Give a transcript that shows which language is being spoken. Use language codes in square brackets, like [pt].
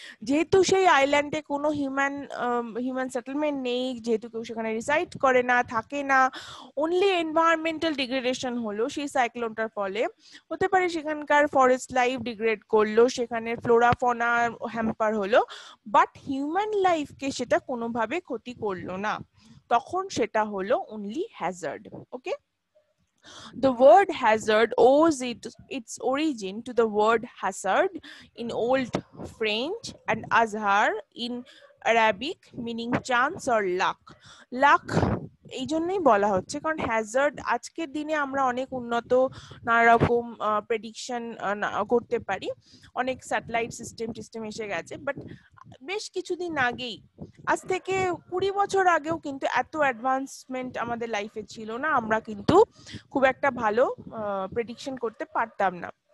[bn] যেহেতু সেই আইল্যান্ডে কোনো হিউম্যান সেটেলমেন্ট নেই, যেহেতু কেউ সেখানে রিসাইড করে না, থাকে না, অনলি এনভায়রনমেন্টাল ডিগ্রেডেশন হলো সেই সাইক্লোনটার ফলে। হতে পারে সেখানকার ফরেস্ট লাইফ ডিগ্রেড করলো, সেখানে ফ্লোরা ফনা হ্যাম্পার হলো, বাট হিউম্যান লাইফকে সেটা কোনোভাবে ক্ষতি করলো না, তখন সেটা হলো only hazard. [en] Okay, the word hazard owes its origin to the word hazard in old French and azhar in Arabic, meaning chance or luck. [bn] Luck এই জন্যই বলা হচ্ছে কারণ হ্যাজার্ড আজকের দিনে আমরা অনেক উন্নত নানা রকম প্রেডিকশন করতে পারি, অনেক স্যাটেলাইট সিস্টেম এসে গেছে, বাট বেশ কিছুদিন আগেই, আজ থেকে 20 বছর আগেও কিন্তু এত অ্যাডভান্সমেন্ট আমাদের লাইফে ছিল না, আমরা কিন্তু খুব একটা ভালো প্রেডিকশন করতে পারতাম না।